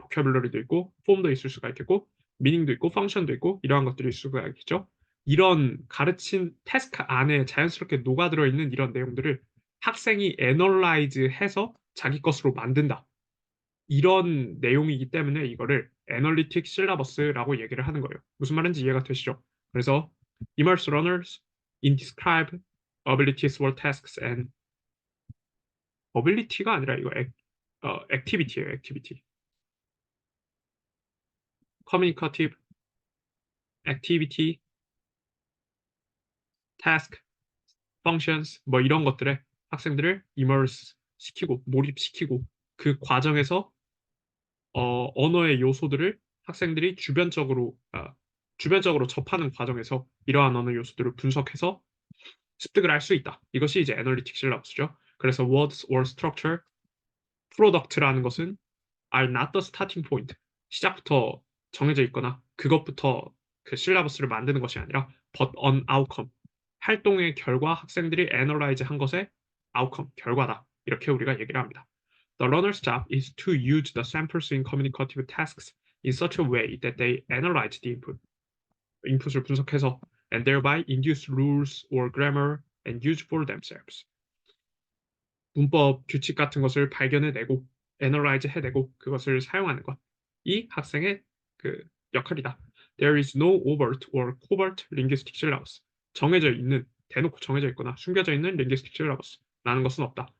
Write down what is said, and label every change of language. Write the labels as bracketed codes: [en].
[ko] 보캐블러리도 있고 폼도 있을 수가 있겠고 미닝도 있고 펑션도 있고 이러한 것들이 있을 수가 있겠죠. 이런 가르친 태스크 안에 자연스럽게 녹아들어 있는 이런 내용들을 학생이 애널라이즈해서 자기 것으로 만든다. 이런 내용이기 때문에 이거를 애널리틱 실라버스라고 얘기를 하는 거예요. 무슨 말인지 이해가 되시죠? 그래서 [en] immerse learners in describe abilities or tasks and ability가 [ko] 아니라 이거 [en] activity예요. activity. [ko] communicative, activity, task, functions 뭐 이런 것들에 학생들을 immerse 시키고 몰입시키고 그 과정에서 언어의 요소들을 학생들이 주변적으로 접하는 과정에서 이러한 언어 요소들을 분석해서 습득을 할 수 있다. 이것이 이제 애널리틱 실러버스죠. 그래서 [en] words or structure, product라는 [ko] 것은 [en] are not the starting point. [ko] 시작부터 정해져 있거나 그것부터 그 실러버스를 만드는 것이 아니라 [en] but an outcome. [ko] 활동의 결과 학생들이 analyze 한 것의 outcome, 결과다. 이렇게 우리가 얘기를 합니다. [en] The learner's job is to use the samples in communicative tasks in such a way that they analyze the input. [ko] 인풋을 분석해서 [en] and thereby induce rules or grammar and use for themselves. [ko] 문법 규칙 같은 것을 발견해내고 애널라이즈 해내고 그것을 사용하는 것. 이 학생의 그 역할이다. [en] There is no overt or covert linguistic syllabus. [ko] 대놓고 정해져 있거나 숨겨져 있는 linguistic syllabus라는 것은 없다.